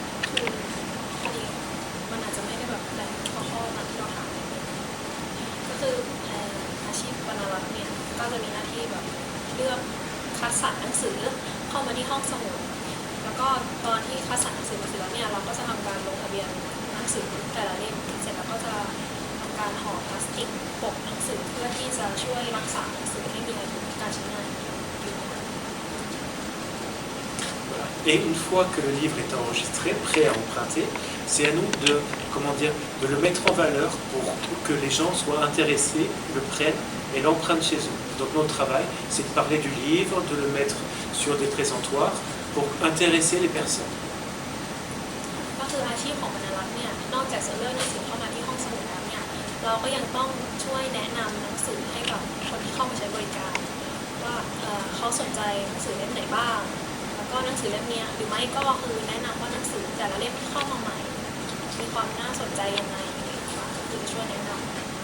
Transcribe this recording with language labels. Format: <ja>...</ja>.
<th>คือพอดีมันอาจจะไม่ได้แบบแบ่งข้อตามที่เราถามก็คืออาชีพบรรณารักษ์เนี่ยก็จะมีหน้าที่แบบเลือกคัดสรรหนังสือเข้ามาที่ห้องสมุดแล้วก็ตอนที่คัดสรรหนังสือมาเสร็จแล้วเนี่ยเราก็จะทำการลงทะเบียนหนังสือแต่ละเล่มเสร็จแล้วก็จะทำการห่อพลาสติกปกหนังสือเพื่อที่จะช่วยรักษาหนังสือให้มีอายุการใช้งานอยู่นาน</th> <fr>Voilà. Et une fois que le livre est enregistré, prêt à emprunter, c'est à nous de le mettre en valeur pour que les gens soient intéressés, le prennent et l'empruntent chez eux. Donc notre travail, c'est de parler du livre, de le mettre sur des présentoirs pour intéresser les personnes.</fr> <th>ก็คืออาชีพของบรรณารักษ์เนี่ยนอกจากจะเลือกหนังสือเข้ามาที่ห้องสมุดแล้วเนี่ยเราก็ยังต้องช่วยแนะนำหนังสือให้กับคนที่เข้ามาใช้บริการว่าเขาสนใจหนังสือเล่มไหนบ้างแล้วก็หนังสือเล่มนี้หรือไม่ก็คือแนะนำว่าหนังสือแต่ละเล่มที่เข้ามาใหม่มีความน่าสนใจยังไงคือช่วยแนะนำ</th>